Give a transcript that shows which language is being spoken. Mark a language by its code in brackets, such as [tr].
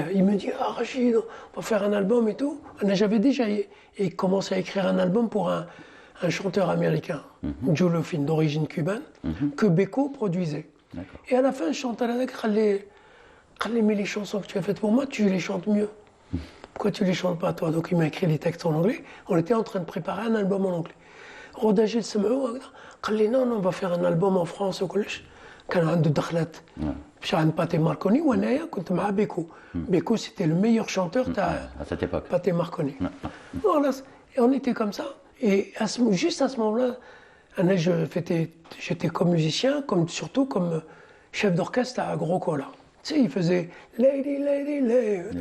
[fr] Il me dit, ah Rachid, on va faire un album et tout. J'avais déjà commencé à écrire un album pour un chanteur américain, Joe Lofin, d'origine cubaine, que Beko produisait. Et à la fin, je chantais avec mais les chansons que tu as faites pour moi, tu les chantes mieux. Pourquoi tu les chantes pas toi? Donc il m'a écrit les textes en anglais. On était en train de préparer un album en anglais. Rodagil [ar] قال لي [fr] non, on va faire un album en France [ar] وكلش. كان عنده دخلات باش عند باتي ماركوني وانايا كنت مع بيكو. [fr] Beko c'était le meilleur chanteur à cette époque. Pathé Marconi. Voilà, et on était comme ça. Et juste à ce moment-là, j'étais comme musicien, surtout comme chef d'orchestre à Gros Cola. Tu sais, il faisait Lady, Lady, Lady.